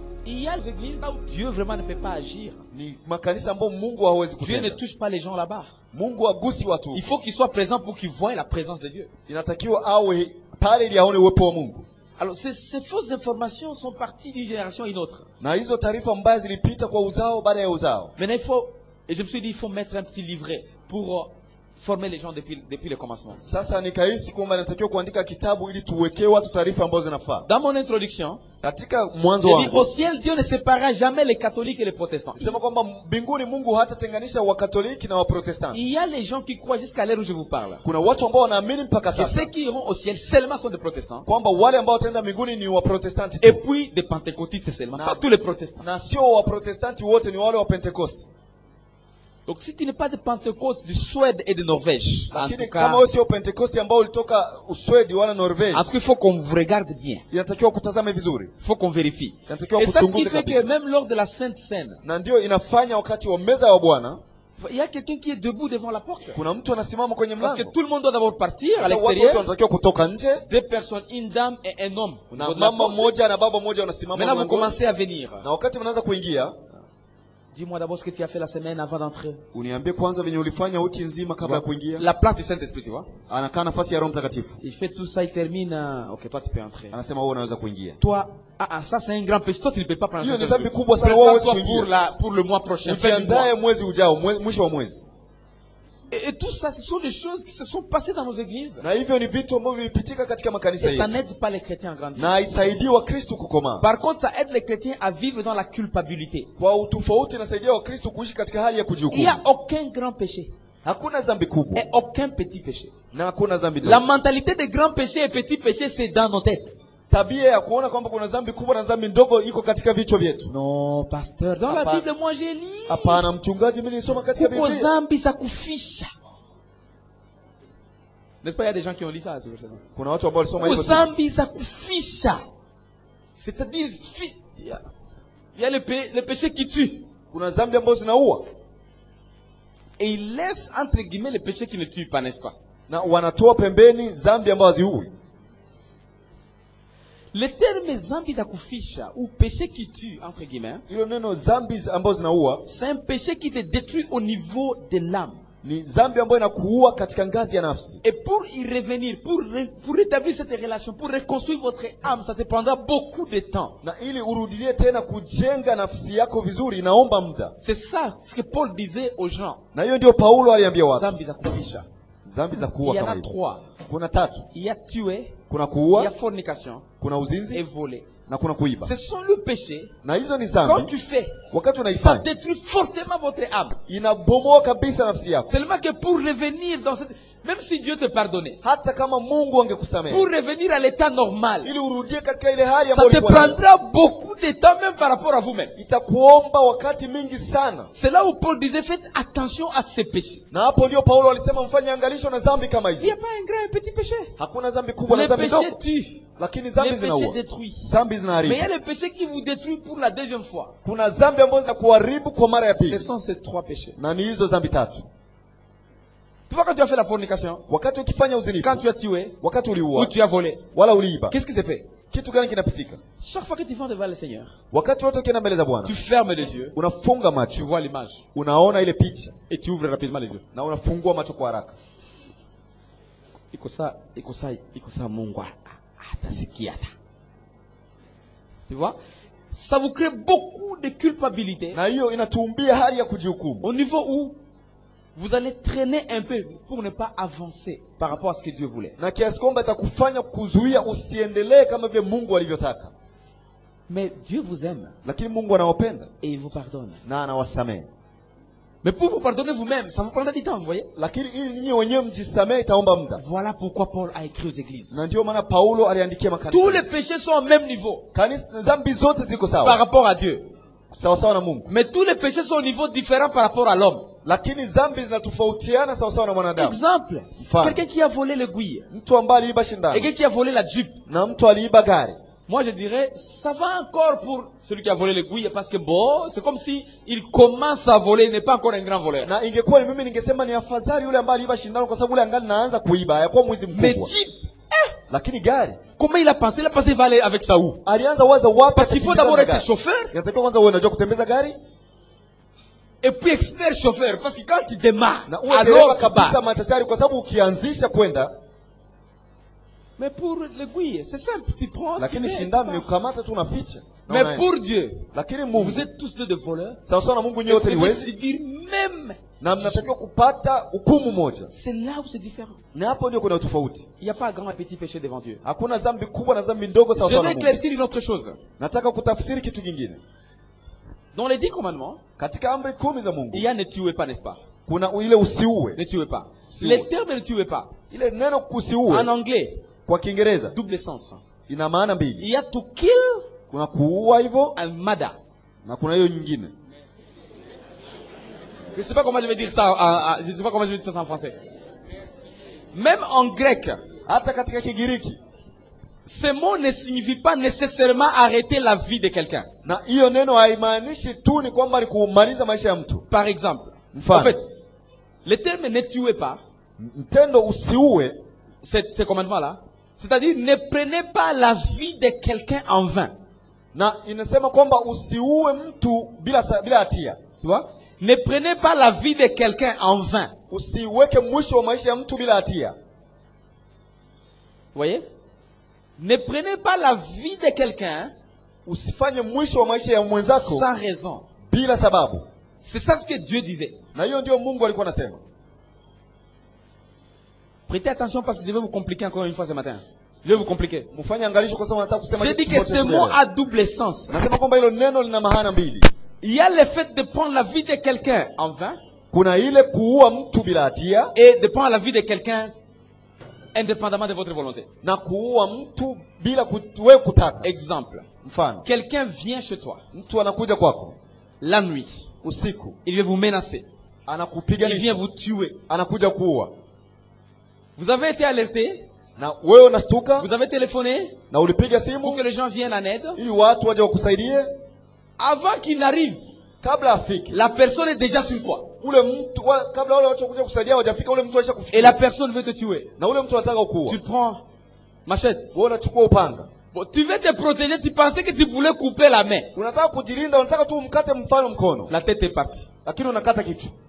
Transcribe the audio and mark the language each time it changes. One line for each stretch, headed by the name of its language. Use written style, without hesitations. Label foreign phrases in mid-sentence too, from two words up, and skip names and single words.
French: Il y a des églises où Dieu vraiment ne peut pas agir.
Swahili: Ni makanisa ambapo Mungu hawezi
French: Dieu ne
Swahili: kutenda.
French: touche pas les gens là-bas.
Swahili: Mungu hagusi watu.
French: Il faut qu'ils soient présents pour qu'ils voient la présence de Dieu.
Swahili: Inatakiwa awe pale ili aone uwepo wa Mungu.
French: Alors ces fausses informations sont parties d'une génération à une autre.
Swahili: Na hizo taarifa mbaya zilipita kwa uzao baada ya uzao.
French: Maintenant il faut, et je me suis dit, il faut mettre un petit livret pour former les gens depuis le commencement.
Swahili: Sasa nikahisi kwamba natakiwa kuandika kitabu ili tuwekee watu taarifa ambazo zinafaa.
French: Dans mon introduction,
Swahili: Katika mwanzo
French: j'ai dit
Swahili: wangu
French: au ciel Dieu ne séparera jamais les catholiques et les protestants.
Swahili: sema kwamba mbinguni Mungu hatatenganisha Wakatoliki na Waprotestanti.
French: Il y a les gens qui croient jusqu'à l'heure où je vous parle.
Swahili: Kuna watu ambao wanaamini mpaka
French: Que
Swahili: sasa
French: ceux qui iront au ciel seulement sont des protestants.
Swahili: kwamba wale ambao wataenda mbinguni ni Waprotestanti
French: Et
Swahili: tu.
French: puis des pentecôtistes seulement. Non. Pas tous les protestants.
Swahili: Na sio Waprotestanti wote, ni wale wa Pentecost.
French: Donc si tu n'es pas de Pentecôte du Suède et de Norvège, en
Swahili: Lakini
French: tout
Swahili: kama
French: cas,
Swahili: wewe sio Pentecost ambao ulitoka Uswedi wala Norvège,
French: il faut qu'on vous regarde bien.
Swahili: inatakiwa kutazama vizuri.
French: Il faut qu'on vérifie.
Swahili: Inatakiwa
French: Et ça, ce qui
Swahili: kuchunguza
French: fait que
Swahili: kabisa.
French: même lors de la Sainte Seine,
Swahili: Na ndio inafanya wakati wa meza wa Bwana
French: il y a quelqu'un qui est debout devant la porte.
Swahili: kuna mtu anasimama kwenye
French: Parce que
Swahili: mlango.
French: tout le monde doit d'abord partir à
Swahili: Sasa watu wote
French: l'extérieur.
Swahili: wanatakiwa kutoka nje.
French: Deux personnes, une dame et un homme.
Swahili: Na
French: Au niveau de la
Swahili: mama
French: porte.
Swahili: mmoja na baba mmoja wanasimama
French: Maintenant, vous
Swahili: mlangoni.
French: commencez à venir.
Swahili: Na wakati mnaanza kuingia,
French: Dis-moi d'abord ce que tu as fait la semaine avant d'entrer.
Swahili: uniambie kwanza venye ulifanya wiki nzima kabla ya kuingia.
French: La place du Saint-Esprit, tu vois.
Swahili: Anakaa nafasi ya Roho Mtakatifu.
French: Il fait tout ça, il termine. Ok, toi tu peux entrer.
Swahili: Anasema wewe unaweza kuingia.
French: Toi, ça c'est un grand péché. Toi tu ne peux pas prendre
Swahili: Hiyo
French: ça.
Swahili: ni dhambi kubwa sana, wewe huwezi
French: Prépare-toi
Swahili: kuingia.
French: pour le mois prochain. Fin du mois.
Swahili: Ujiandae mwezi ujao, mwisho wa mwezi.
French: Et tout ça, ce sont des choses qui se sont passées dans nos églises.
Swahili: Na hivyo ni vitu ambavyo vilipitika katika makanisa
French: Et ça
Swahili: yetu.
French: n'aide pas les chrétiens à grandir.
Swahili: Na haisaidii Wakristo kukomaa.
French: Par contre, ça aide les chrétiens à vivre dans la culpabilité.
Swahili: Kwa utofauti inasaidia Wakristo kuishi katika hali ya
French: Il n'y
Swahili: kujihukumu.
French: a aucun grand péché
Swahili: Hakuna dhambi kubwa
French: et aucun petit péché.
Swahili: na hakuna dhambi
French: La
Swahili: ndogo.
French: mentalité des grands péchés et petits péchés, c'est dans nos têtes.
Swahili: Tabia ya kuona kwamba kuna dhambi kubwa na dhambi ndogo iko katika vichwa vyetu.
French: Non, pasteur, dans la
Swahili: Hapana.
French: Bible, moi j'ai lu.
Swahili: Hapana mchungaji, mimi nilisoma katika Kuko Biblia. zambi za kufisha.
French: N'est-ce pas, il y a des gens qui ont lu ça.
Swahili: Kuna watu ambao walisoma Kuko hivyo. zambi za kufisha.
French: C'est-à-dire, il y a le péché qui tue.
Swahili: Kuna dhambi ambazo zinaua
French: Et il laisse, entre guillemets, le péché qui ne tue pas, n'est-ce pas?
Swahili: na wanatoa pembeni dhambi ambazo haziui.
French: Le terme
Swahili: zambi za kufisha,
French: ou péché qui tue, entre guillemets,
Swahili: Hilo neno dhambi ambazo zinaua
French: c'est un péché qui te détruit au niveau de l'âme.
Swahili: ni dhambi ambayo inakuua katika ngazi ya nafsi.
French: Et pour y revenir, pour rétablir cette relation, pour reconstruire votre âme, ça te prendra beaucoup de temps.
Swahili: Na ili urudilie tena kujenga nafsi yako vizuri inaomba muda.
French: C'est ça ce que Paul disait aux gens.
Swahili: Na hiyo ndio Paulo aliambia watu. Zambi za kufisha. Dhambi za
French: Il
Swahili: kuua
French: y en
Swahili: kama
French: a
Swahili: hizo.
French: 3.
Swahili: Kuna 3.
French: Il y a tuer,
Swahili: Kuna
French: il y a
Swahili: kuua,
French: fornication
Swahili: kuna
French: et
Swahili: uzinzi
French: voler.
Swahili: na kuna kuiba.
French: Ce sont le péché.
Swahili: Na hizo ni
French: Quand
Swahili: dhambi.
French: tu fais,
Swahili: Wakati
French: ça
Swahili: unaifanya
French: détruit fortement votre âme.
Swahili: inabomoa kabisa nafsi yako.
French: Tellement que pour revenir dans cette... Même si Dieu te pardonnait,
Swahili: Hata kama Mungu angekusamehe
French: pour revenir à l'état normal,
Swahili: ili urudie katika ile hali
French: ça
Swahili: ambayo
French: te
Swahili: ulikuwa nayo,
French: prendra beaucoup de temps même par rapport à vous-même.
Swahili: itakuomba wakati mingi sana.
French: C'est là où Paul disait, faites attention à ces péchés.
Swahili: Na hapo ndio Paulo alisema mfanye angalisho na dhambi kama
French: Il n'y
Swahili: hizo.
French: a pas un grand et petit péché.
Swahili: Hakuna dhambi kubwa na
French: Les
Swahili: dhambi
French: péchés
Swahili: ndogo,
French: tuent.
Swahili: lakini
French: Les
Swahili: dhambi
French: péchés
Swahili: zinaua.
French: détruisent.
Swahili: Dhambi
French: Mais il y
Swahili: zinaharibu.
French: a les péchés qui vous détruisent pour la deuxième fois.
Swahili: Kuna dhambi ambazo zinakuharibu kwa mara ya
French: Ce
Swahili: pili.
French: sont ces 3 péchés.
Swahili: Na ni hizo dhambi 3.
French: Tu vois, quand tu as fait la fornication,
Swahili: Wakati ukifanya uzinifu,
French: quand tu as tué,
Swahili: wakati
French: ou
Swahili: uliua
French: tu as volé,
Swahili: wala uliiba,
French: qu'est-ce qui se fait?
Swahili: kitu gani kinapitika?
French: Chaque fois que tu vas devant le Seigneur,
Swahili: Wakati wote ukienda mbele za Bwana,
French: tu fermes les yeux,
Swahili: unafunga
French: tu
Swahili: macho,
French: vois l'image,
Swahili: unaona ile picha
French: et tu ouvres rapidement les yeux.
Swahili: na unafungua macho kwa haraka. Iko saa Mungu atasikia.
French: Tu vois? Ça vous crée beaucoup de culpabilité
Swahili: Na hiyo inatuumbia hali ya kujihukumu.
French: au niveau où vous allez traîner un peu pour ne pas avancer par rapport à ce que Dieu voulait.
Swahili: Na kiasi kwamba itakufanya kuzuia usiendelee kama vile Mungu alivyotaka.
French: Mais Dieu vous aime
Swahili: Lakini Mungu anawapenda
French: et il vous pardonne.
Swahili: na anawasamehe.
French: Mais pour vous pardonner vous-même, ça vous prendra du temps, vous voyez?
Swahili: Lakini ili nyinyi wenyewe mjisamehe itaomba muda.
French: Voilà pourquoi Paul a écrit aux églises.
Swahili: Na ndio maana Paulo aliandikia
French: Tous
Swahili: makanisa.
French: les péchés sont au même niveau
Swahili: Kanisa dhambi zote ziko
French: par
Swahili: sawa.
French: rapport à Dieu.
Swahili: Sawa sawa na Mungu.
French: Mais tous les péchés sont au niveau différent par rapport à l'homme.
Swahili: Lakini dhambi zinatofautiana sawa sawa na mwanadamu.
French: Exemple, Femme. quelqu'un qui a volé l'aiguille,
Swahili: Mtu ambaye aliiba shindano
French: quelqu'un qui a volé la jupe.
Swahili: na mtu aliiba gari.
French: Moi je dirais, ça va encore pour celui qui a volé l'aiguille parce que bon, c'est comme si il commence à voler, il n'est pas encore un grand voleur.
Swahili: Na ingekuwa ni mimi ningesema ni afadhali yule ambaye aliiba shindano kwa sababu yule angali naanza kuiba, hayakuwa mwizi
French: Mais
Swahili: mkubwa.
French: jupe,
Swahili: Lakini gari,
French: Comment il a pensé? Il a pensé qu'il va aller avec ça où?
Swahili: Alianza waza wapi?
French: Parce qu'il faut d'abord être chauffeur.
Swahili: Inatakiwa kwanza uwe unajua kutembeza gari.
French: Et puis expert chauffeur. Parce que quand tu démarres,
Swahili: Na uwe
French: alors
Swahili: dereva
French: tu
Swahili: kabisa
French: pars.
Swahili: machachari kwa sababu ukianzisha kwenda.
French: Mais pour l'aiguille, c'est simple. Tu prends, tu
Swahili: Lakini
French: mets,
Swahili: shindano
French: tu
Swahili: ni
French: pars.
Swahili: kukamata tu unaficha.
French: Mais pour Dieu,
Swahili: Lakini Mungu,
French: vous êtes tous deux voleurs.
Swahili: sawa sawa na Mungu
French: Et
Swahili: nyote
French: vous
Swahili: ni
French: devez
Swahili: wezi.
French: subir même.
Swahili: Na mnatakiwa kupata hukumu moja.
French: C'est là où c'est différent.
Swahili: Na hapo ndio kuna tofauti.
French: Il n'y a pas grand et petit péché devant Dieu.
Swahili: Hakuna dhambi kubwa na dhambi ndogo sawa
French: Je
Swahili: sawa na
French: vais
Swahili: Mungu.
French: éclaircir une autre chose.
Swahili: Nataka kutafsiri kitu kingine.
French: Dans les 10 commandements,
Swahili: Katika amri 10 za Mungu
French: il y a ne tuez pas, n'est-ce pas?
Swahili: kuna ile usiue.
French: Ne tuez pas.
Swahili: Usiue.
French: Les termes ne tuez pas.
Swahili: Ile neno kusiue
French: En anglais,
Swahili: kwa Kiingereza
French: double sens.
Swahili: ina maana mbili.
French: Il y a
English: to kill
Swahili: Kuna kuua hivyo
English: and murder.
Swahili: na kuna hiyo nyingine.
French: Je ne sais pas comment je vais dire ça, je ne sais pas comment je vais dire ça en français. Même en grec,
Swahili: Hata katika Kigiriki
French: ce mot ne signifie pas nécessairement arrêter la vie de quelqu'un.
Swahili: na hiyo neno haimaanishi tu ni kwamba ni kumaliza maisha ya mtu.
French: Par exemple,
Swahili: Mfano.
French: en fait, le terme ne tuez pas,
Swahili: Mtendo usiue
French: ce commandement-là, c'est-à-dire ne prenez pas la vie de quelqu'un en vain.
Swahili: na inasema kwamba usiue mtu bila hatia.
French: Tu vois? Ne prenez pas la vie de quelqu'un en vain.
Swahili: Usiweke mwisho wa maisha ya mtu bila hatia.
French: Vous voyez? Ne prenez pas la vie de quelqu'un
Swahili: Usifanye mwisho wa maisha ya mwenzako
French: sans raison.
Swahili: bila sababu.
French: C'est ça ce que Dieu disait.
Swahili: Na hiyo ndio Mungu alikuwa anasema.
French: Prêtez attention parce que je vais vous compliquer encore une fois ce matin. Je vais vous compliquer.
Swahili: Mfanye angalisho kwa sababu nataka kusema
French: J'ai dit
Swahili: kitu
French: que
Swahili: kimoja
French: ce mot
Swahili: leo.
French: a double sens.
Swahili: Nasema kwamba hilo neno lina maana mbili.
French: Il y a le fait de prendre la vie de quelqu'un en vain
Swahili: Kuna ile kuua mtu bila hatia
French: et de prendre la vie de quelqu'un indépendamment de votre volonté.
Swahili: na kuua mtu bila wewe kutaka.
French: Exemple.
Swahili: Mfano,
French: Quelqu'un vient chez toi
Swahili: mtu anakuja kwako
French: la nuit.
Swahili: usiku,
French: Il vient vous menacer. Il vient
Swahili: anakupiganisha,
French: vous tuer.
Swahili: anakuja kuua.
French: Vous avez été alerté.
Swahili: Na wewe unastuka
French: Vous avez téléphoné
Swahili: na ulipiga
French: pour
Swahili: simu
French: que les gens viennent en aide.
Swahili: ili watu waje wakusaidie.
French: Avant qu'il n'arrive,
Swahili: Kabla afike
French: la personne est déjà sur toi.
Swahili: ule mtu kabla wale watu kuja kusaidia hawajafika, ule mtu aisha
French: Et
Swahili: kufikia
French: la personne veut te tuer.
Swahili: na ule mtu anataka kuua.
French: Tu prends machette.
Swahili: Wewe unachukua upanga,
French: Bon, tu veux te protéger, tu pensais que tu voulais couper la main.
Swahili: unataka kujilinda, unataka tu umkate mfano mkono,
French: La tête est partie.
Swahili: lakini unakata kichwa.